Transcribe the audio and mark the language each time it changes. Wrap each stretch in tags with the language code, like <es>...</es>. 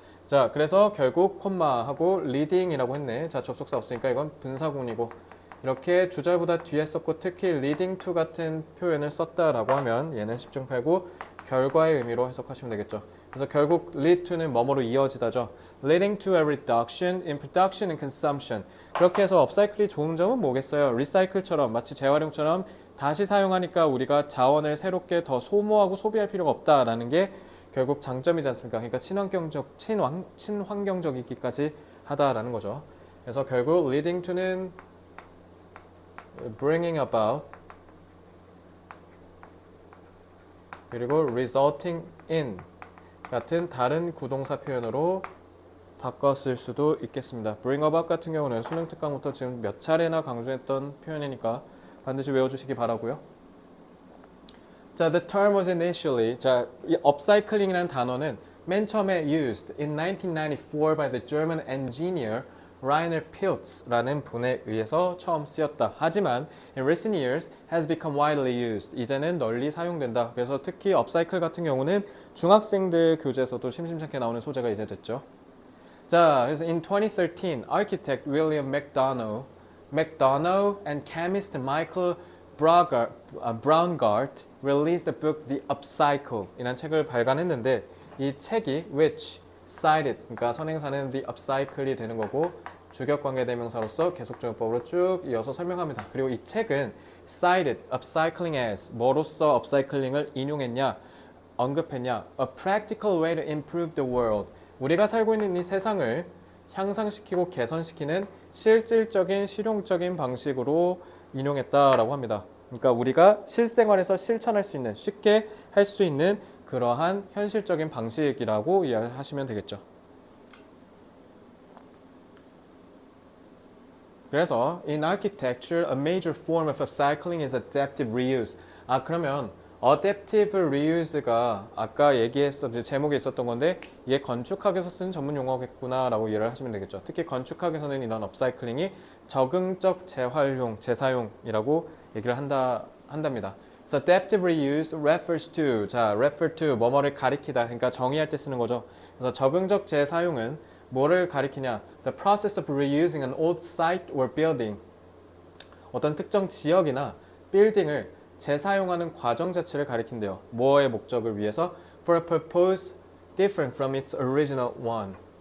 <ko>자, 그래서 결국 콤마하고 leading이라고 했네. 자, 접속사 없으니까 이건 분사구문이고, 이렇게 주절보다 뒤에 썼고 특히 leading to 같은 표현을 썼다라고 하면 얘는 10중 8구 결과의 의미로 해석하시면 되겠죠. 그래서 결국 lead to는 뭐뭐로 이어지다죠.</ko> <en>leading to a reduction in production and consumption.</en> <ko>그렇게 해서 업사이클이 좋은 점은 뭐겠어요? 리사이클처럼 마치 재활용처럼 다시 사용하니까 우리가 자원을 새롭게 더 소모하고 소비할 필요가 없다라는 게 결국 장점이지 않습니까? 그러니까 친환경적이기까지 하다라는 거죠. 그래서 결국 leading to는 bringing about, 그리고 resulting in 같은 다른 구동사 표현으로 바꿨을 수도 있겠습니다. bring about 같은 경우는 수능 특강부터 지금 몇 차례나 강조했던 표현이니까 반드시 외워주시기 바라고요. 자,</ko> <en>the term was initially,</en> <ko>자, 이 upcycling이라는 단어는 맨 처음에</ko> <en>used in 1994 by the German engineer</en> <ko>Rainer Pilz라는 분에 의해서 처음 쓰였다. 하지만</ko> <en>in recent years has become widely used.</en> <ko>이제는 널리 사용된다. 그래서 특히 upcycle 같은 경우는 중학생들 교재에서도 심심찮게 나오는 소재가 이제 됐죠. 자, 그래서</ko> <en>in 2013, architect William McDonough and chemist Michael Braungart released the book The Upcycle</en> <ko>이라는 책을 발간했는데, 이 책이</ko> <en>which cited,</en> <ko>그러니까 선행사는 the upcycle이 되는 거고 주격관계대명사로서 계속적용법으로 쭉 이어서 설명합니다. 그리고 이 책은</ko> <en>cited upcycling as</en> <ko>뭐로써 upcycling을 인용했냐, 언급했냐?</ko> <en>A practical way to improve the world.</en> <ko>우리가 살고 있는 이 세상을 향상시키고 개선시키는 실질적인 실용적인 방식으로 인용했다라고 합니다. 그러니까 우리가 실생활에서 실천할 수 있는 쉽게 할 수 있는 그러한 현실적인 방식이라고 이해하시면 되겠죠.</ko> <en>그래서 in architecture, a major form of upcycling is adaptive reuse.</en> <ko>그러면 adaptive reuse가 아까 제목에 있었던 건데 이게 건축학에서 쓴 전문 용어겠구나라고 이해를 하시면 되겠죠. 특히 건축학에서는 이런 업사이클링이 적응적 재활용, 재사용이라고 얘기를 한답니다. 그래서 adaptive reuse refers to 뭐뭐를 가리키다. 그러니까 정의할 때 쓰는 거죠. 그래서 적응적 재사용은 뭐를 가리키냐?</ko> <en>The process of reusing an old site or building.</en> <ko>어떤 특정 지역이나 빌딩을 재사용하는 과정 자체를 가리킨대요. 뭐의 목적을 위해서?</ko> <en>For a purpose different from its original one.</en>